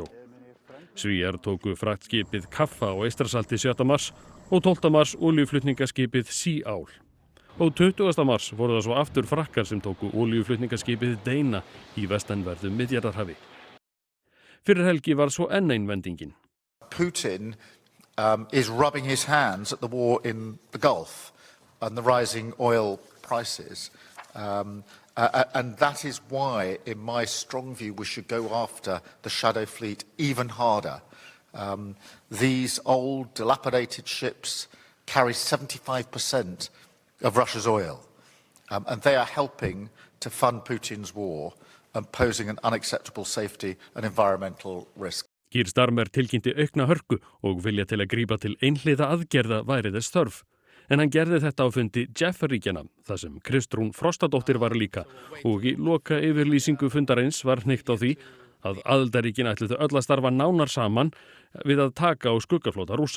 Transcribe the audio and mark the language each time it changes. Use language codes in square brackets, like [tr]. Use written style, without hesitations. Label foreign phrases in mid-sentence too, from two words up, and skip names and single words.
[is] Svíar tóku fraktskipið Kaffa á Eystrasalti 7. mars og 12. mars olíuflutningaskipið Sea Owl. Og 20. mars voru það svo aftur frakkar sem tóku olíuflutningaskipið Dana í vestanverðu Miðjarðarhafi. Fyrir helgi var svo enn ein vendingin. [en] Putin is rubbing his hands at the war in the Gulf and the rising oil prices. And that is why, in my strong view, we should go after the Shadow Fleet even harder. These old, dilapidated ships carry 75% of Russia's oil, and they are helping to fund Putin's war and posing an unacceptable safety and environmental risk. [is] Keir Starmer tilkynnti aukna hörku og vilja til að grípa til einhliða aðgerða væri þess þörf. En hann gerði þetta á fundi Jeff-ríkjanna, þar sem Kristrún Frostadóttir var líka og í loka yfirlýsingu fundarins var hnykkt á því að aðildarríkin ætluðu öll að starfa nánar saman við að taka á skuggaflota Rússa.